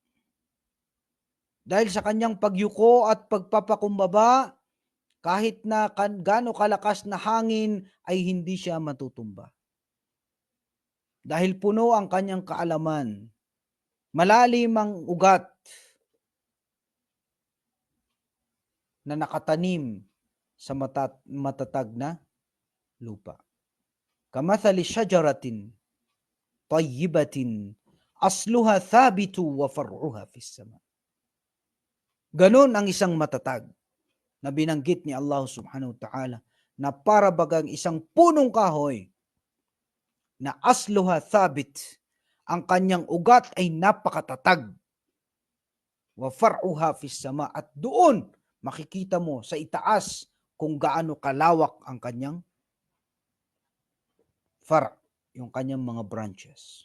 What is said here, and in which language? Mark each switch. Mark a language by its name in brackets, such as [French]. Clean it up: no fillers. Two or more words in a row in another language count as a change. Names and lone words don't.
[Filipino] Dahil sa kanyang pagyuko at pagpapakumbaba, kahit na gaano kalakas na hangin, ay hindi siya matutumba. Dahil puno ang kanyang kaalaman, malalim ang ugat na nakatanim sa matatag na lupa. [Arabic] كمثل شجرة طيبة أصلها ثابت وفرعها في السماء. [Filipino] Ganon ang isang matatag na binanggit ni Allah [Arabic] سبحانه وتعالى [Filipino] na para bagang isang punong kahoy na [Arabic] أصلها ثابت, [Filipino] ang kanyang ugat ay napakatatag. [Arabic] وفرعها في السماء, [Filipino] at doon makikita mo sa itaas kung gaano kalawak ang kanyang far', yung kanyang mga branches.